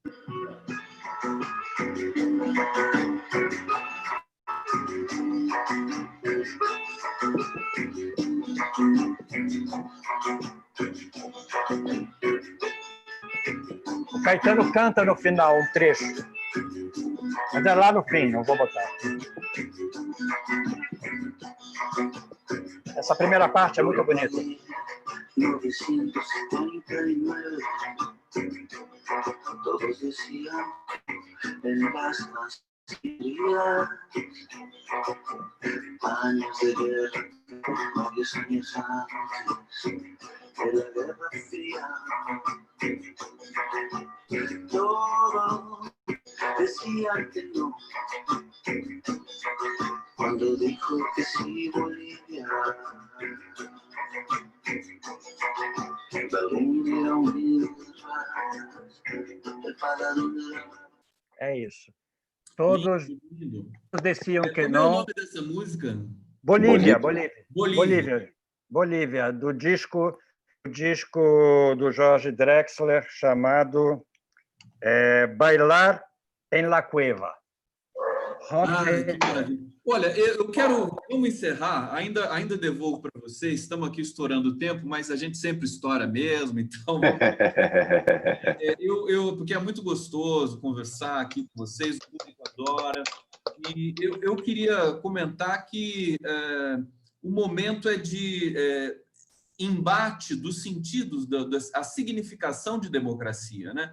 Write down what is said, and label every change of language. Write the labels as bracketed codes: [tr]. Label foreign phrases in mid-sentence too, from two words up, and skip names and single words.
[pt] O Caetano canta no final um trecho, mas é lá no fim, não vou botar. Essa primeira parte é muito bonita. 1959, [es] todos decían en las facilidades, años de guerra, varios años antes de la Guerra Fría. Todos decían que no, cuando dijo que sí Bolivia. [pt] É isso. Todos diziam que não. Qual é o não. nome dessa música? Bolívia, do disco do Jorge Drexler chamado Bailar en la Cueva. Que maravilha. Olha, vamos encerrar, ainda devolvo para vocês, estamos aqui estourando o tempo, mas a gente sempre estoura mesmo, então porque é muito gostoso conversar aqui com vocês, o público adora, e eu queria comentar que o momento é de embate dos sentidos, a significação de democracia, né?